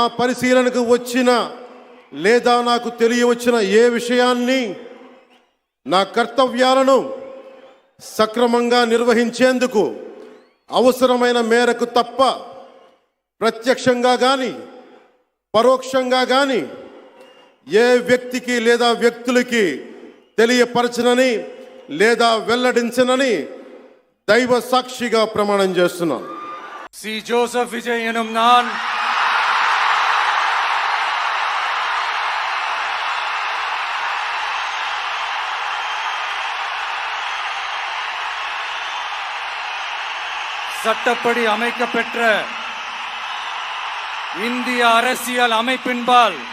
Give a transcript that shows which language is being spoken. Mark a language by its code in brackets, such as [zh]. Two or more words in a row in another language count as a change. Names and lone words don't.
[te] పరిశీలనకు వచ్చిన లేదా నాకు తెలియవచ్చిన ఏ విషయాన్ని నా కర్తవ్యాలను సక్రమంగా నిర్వహించేందుకు అవసరమైన మేరకు తప్ప ప్రత్యక్షంగా కానీ పరోక్షంగా కానీ ఏ వ్యక్తికి లేదా వ్యక్తులకి తెలియపరచనని లేదా వెల్లడించనని దైవ సాక్షిగా ప్రమాణం చేస్తున్నాను. [ta] சி ஜோசப் விஜய் எனும் நான் சட்டப்படி அமைக்கப்பெற்ற இந்திய அரசியல் அமைப்பின்பால்